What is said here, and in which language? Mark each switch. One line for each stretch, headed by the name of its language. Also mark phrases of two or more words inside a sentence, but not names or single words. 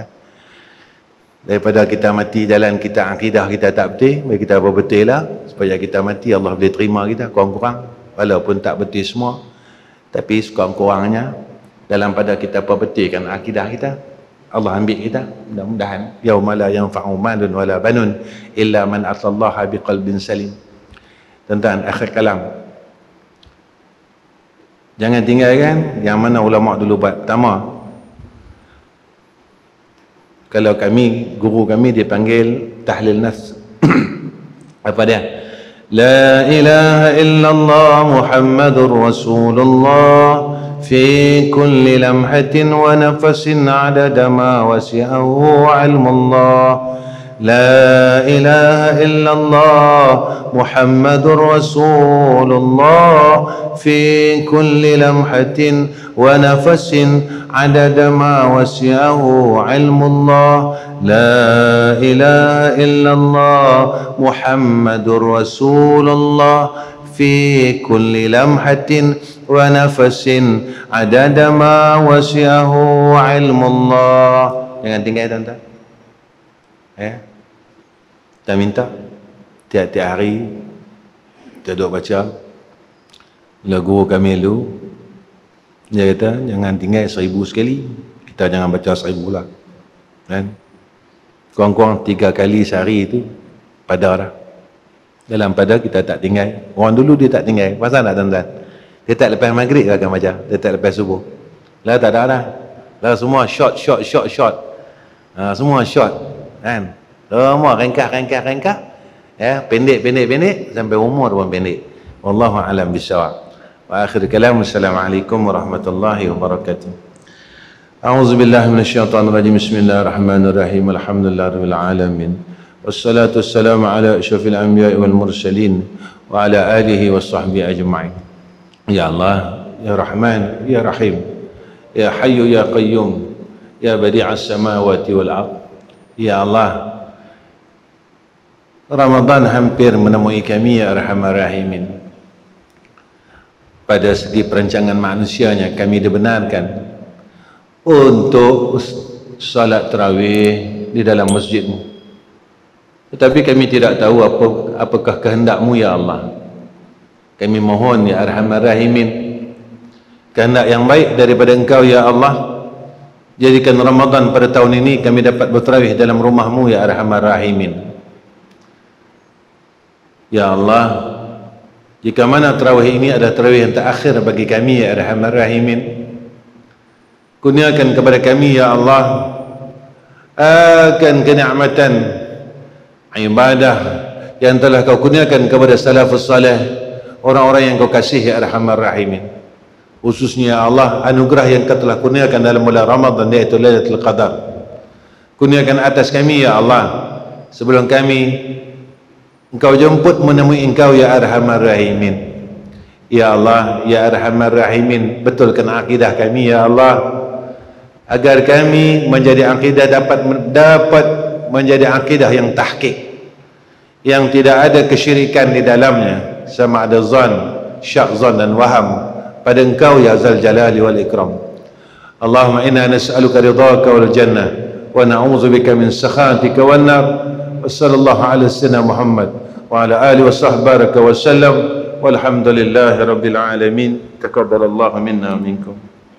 Malay: Daripada kita mati jalan kita akidah kita tak betul, bagi kita betul lah supaya kita mati Allah boleh terima kita kurang-kurang, walaupun tak betul semua, tapi sekurang-kurangnya dalam pada kita perbetulkan akidah kita, Allah ambil kita.
Arabic: Mudah-mudahan يوم لا ينفع مال ولا بنون إلا من أتى الله بقلب سليم.
Malay: Tuan-tuan,
Arabic: آخر الكلام,
Malay: jangan tinggalkan yang mana ulama dulu buat. Pertama, kalau kami, guru kami dipanggil
Arabic: تهليل نفس.
Malay: Apa dia?
Arabic: لا إله إلا الله محمد رسول الله في كل لمحة ونفس عدد ما وسعه علم الله. لا إله إلا الله محمد رسول الله في كل لمحة ونفس عدد ما وسعه علم الله. لا إله إلا الله محمد رسول الله في كل لمحة ونفس عدد ما وسعه علم الله.
Malay: Jangan tinggal tuan-tuan. Kita minta tiap-tiap hari kita duduk baca lagu kami dulu. Dia kata jangan tinggal 1000 sekali, kita jangan baca 1000 lah kan. Kurang-kurang 3 kali sehari itu pada dah. Dalam pada kita tak tinggal. Orang dulu dia tak tinggal. Pasal tak tuan-tuan? Dia tak lepas maghrib akan baca, dia tak lepas subuh lah, tak ada dah lah. Semua short semua short kan. Semua rengkak ya, pendek sampai umur pun pendek.
Arabic: والله أعلم بالصواب. وآخر الكلام, السلام عليكم ورحمة الله وبركاته. أعوذ بالله من الشيطان الرجيم. بسم الله الرحمن الرحيم. الحمد لله رب العالمين. والصلاة والسلام على أشرف الأنبياء والمرسلين وعلى آله وصحبه أجمعين. يا الله، يا رحمن، يا رحيم، يا حي يا قيوم، يا بديع السماوات والأرض. يا الله,
Malay: Ramadan hampir menemui kami
Arabic: يا أرحم الراحمين.
Malay: Pada segi perancangan manusianya kami dibenarkan untuk salat tarawih di dalam masjidmu, tetapi kami tidak tahu apakah kehendakmu
Arabic: يا الله.
Malay: Kami mohon
Arabic: يا أرحم الراحمين,
Malay: kehendak yang baik daripada engkau
Arabic: يا الله,
Malay: jadikan Ramadan pada tahun ini kami dapat bertarawih dalam rumahmu
Arabic: يا أرحم الراحمين. يا الله,
Malay: jika mana tarawih ini adalah tarawih yang terakhir bagi kami
Arabic: يا أرحم الراحمين,
Malay: kurniakan kepada kami
Arabic: يا الله
Malay: akan kenikmatan ibadah yang telah kau kurniakan kepada
Arabic: السلف الصالح,
Malay: orang-orang yang kau kasih
Arabic: يا أرحم الراحمين.
Malay: Khususnya
Arabic: يا الله,
Malay: anugerah yang kau telah kurniakan dalam bulan Ramadan, yaitu Lailatul Qadar. Kurniakan atas kami
Arabic: يا الله,
Malay: sebelum kami engkau jemput menemui engkau
Arabic: يا أرحم الراحمين. يا الله، يا أرحم الراحمين,
Malay: betulkan akidah kami
Arabic: يا الله,
Malay: agar kami menjadi akidah dapat menjadi akidah yang tahqiq, yang tidak ada kesyirikan di dalamnya, sama ada zan, syak zan dan waham pada engkau
Arabic: يا ذا الجلال والإكرام. اللهم إنا نسألك رضاك والجنة ونعوذ بك من سخطك والنار. وصلى الله على سيدنا محمد وعلى آله وصحبه وسلم. والحمد لله رب العالمين. تقبل الله منا ومنكم.